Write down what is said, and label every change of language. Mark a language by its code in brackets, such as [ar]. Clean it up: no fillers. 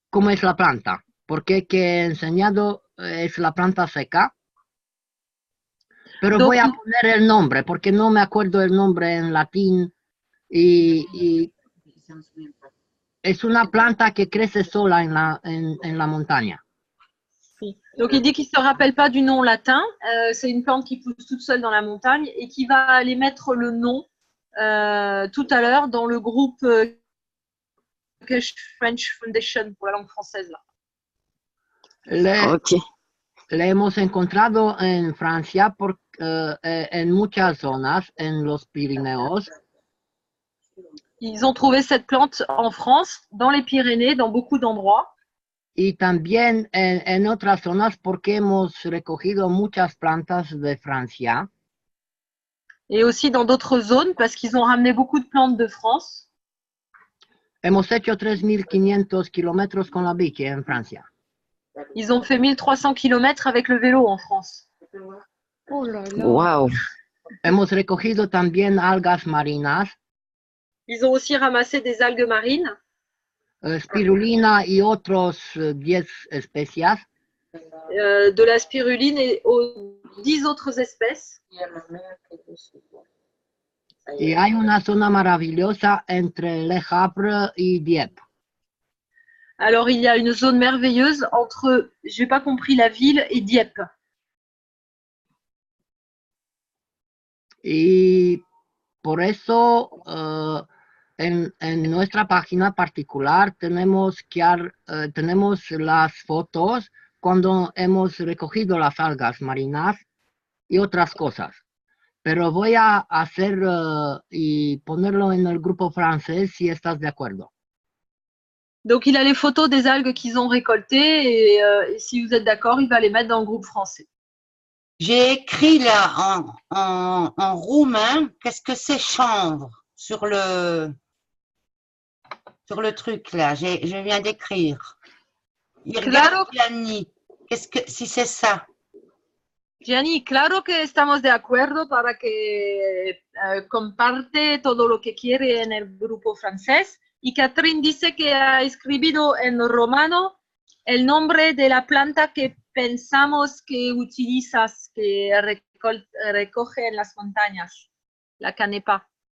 [es] es la planta, porque que he enseñado es la planta seca, pero voy a poner el nombre, porque no me acuerdo el nombre en latín y es una planta que crece sola en la montaña. [fr] Donc il dit qu'il ne se rappelle pas du nom latin, c'est une plante qui pousse toute seule dans la montagne et qui va aller mettre le nom tout à l'heure dans le groupe French Foundation pour la langue française. Là. [es] Le hemos encontrado en Francia en muchas zonas, en los Pirineos. [fr] Ils ont trouvé cette plante en France, dans les Pyrénées, dans beaucoup d'endroits. [es] Y también en otras zonas porque hemos recogido muchas plantas de Francia. [fr] Et aussi dans d'autres zones parce qu'ils ont ramené beaucoup de plantes de France. [es] Hemos hecho 3.500 kilómetros con la bici en Francia. [fr] Ils ont fait 1300 km avec le vélo en France. Oh là là. Wow. [es] Hemos recogido también algas marinas, [fr] Ils ont aussi ramassé des algues marines, [es] spirulina y otros 10 especies. [fr] de la spiruline et aux 10 autres espèces. [es] Y hay una zona maravillosa entre Le Havre y Dieppe. [fr] Alors, il y a une zone merveilleuse entre, je n'ai pas compris, la ville et Dieppe. [es] Y por eso en nuestra página particular tenemos las fotos cuando hemos recogido las algas marinas y otras cosas. Pero voy a hacer y ponerlo en el grupo francés si estás de acuerdo. [fr] Donc, il a les photos des algues qu'ils ont récoltées et si vous êtes d'accord, il va les mettre dans le groupe français. J'ai écrit là en roumain, qu'est-ce que c'est chanvre sur le truc là, je viens d'écrire. Il regarde Gianni, si c'est ça. [es] Gianni, claro que estamos de acuerdo para que comparte todo lo que quiere en el grupo francés. Y Catherine dice que ha escrito en romano el nombre de la planta que pensamos que utilizas, que recoge en las montañas, la canepa.